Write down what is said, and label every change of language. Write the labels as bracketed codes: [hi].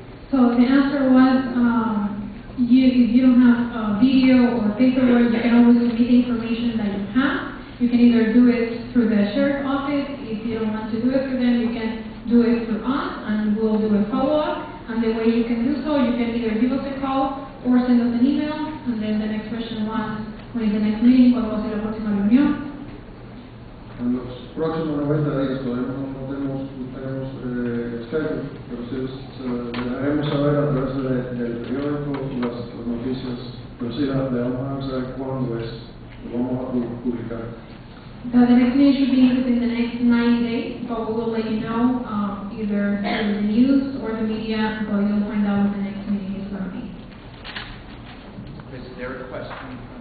[en] So the answer was, if you don't have video or paperwork, you can always submit the information that you have. You can either do it through the sheriff's office. If you don't want to do it through them, you can do it through us, and we'll do a follow-up. And the way you can do so, you can either give us a call or send us an email. And then the next question was, when is the next meeting? [es] ¿Cuándo va a ser la próxima reunión? En los próximos 90 días todavía no tenemos schedule, pero sí le haremos saber a través del periódico las noticias, pero sí le vamos a saber cuándo es, lo vamos a publicar. [en] The next meeting should be within the next 90 days, but we will let you know either through the news or the media, but you'll find out when the next meeting is going to be. Is there a question?